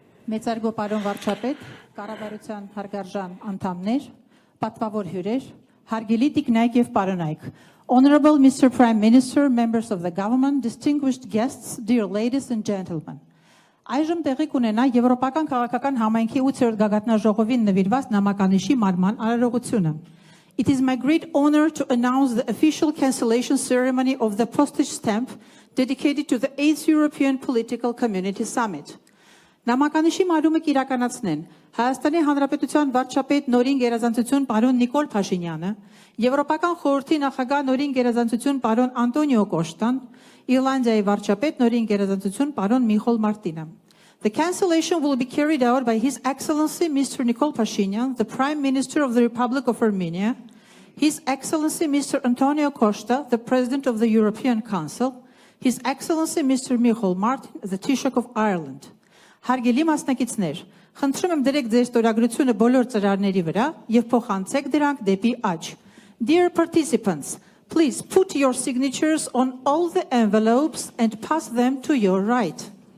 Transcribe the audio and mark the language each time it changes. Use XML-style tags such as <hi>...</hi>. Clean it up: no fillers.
<hy>Մեծարգո պարոն վարչապետ, կառավարության հարգարժան անդամներ, պատվավոր հյուրեր, հարգելի տիկնայք եւ պարոնայք.</hy> <en>Honorable Mr. Prime Minister, members of the government, distinguished guests, dear ladies and gentlemen.</en> <hy>Այժմ տեղի կունենա Եվրոպական քաղաքական համայնքի 8-րդ գագաթնաժողովին նվիրված նամականիշի մարման արարողությունը.</hy> <en>It is my great honor to announce the official cancellation ceremony of the postage stamp dedicated to the 8th European Political Community Summit.</en> <hy>Նամականիշի մարումը կիրականացնեն Հայաստանի Հանրապետության վարչապետ նորին գերազանցություն պարոն Նիկոլ Փաշինյանը, Եվրոպական խորհրդի նախագահ նորին գերազանցություն պարոն Անտոնիո Կոշտան, Իռլանդիայի վարչապետ նորին գերազանցություն պարոն Միխոլ Մարտինը.</hy> <en>The cancellation will be carried out by His Excellency Mr. Nikol Pashinyan, the Prime Minister of the Republic of Armenia, His Excellency Mr. Antonio Costa, the President of the European Council, His Excellency Mr. Michal Martin, the Taoiseach of Ireland.</en> <hy>Հարգելի մասնակիցներ, խնդրում եմ դրեք ձեր ստորագրությունը բոլոր ծրարների վրա եւ փոխանցեք դրանք դեպի աջ.</hy> <en>Dear participants, please put your signatures on all the envelopes and pass them to your right.</en>